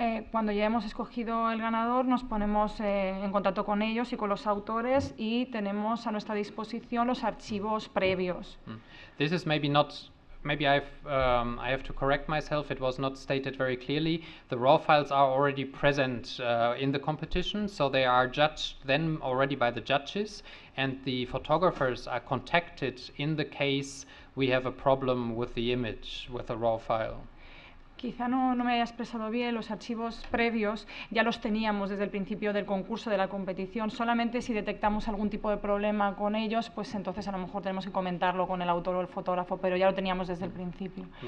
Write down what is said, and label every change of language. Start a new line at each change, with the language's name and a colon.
Spanish: Cuando ya hemos escogido el ganador, nos ponemos en contacto con ellos y con los autores y tenemos a nuestra disposición los archivos previos.
English: This is maybe not. Maybe I have to correct myself. It was not stated very clearly. The raw files are already present in the competition, so they are judged then already by the judges, and the photographers are contacted in the case we have a problem with the image, with the raw file.
Spanish: Quizá no me haya expresado bien. Los archivos previos ya los teníamos desde el principio del concurso, de la competición. Solamente si detectamos algún tipo de problema con ellos, pues entonces a lo mejor tenemos que comentarlo con el autor o el fotógrafo, pero ya lo teníamos desde el principio.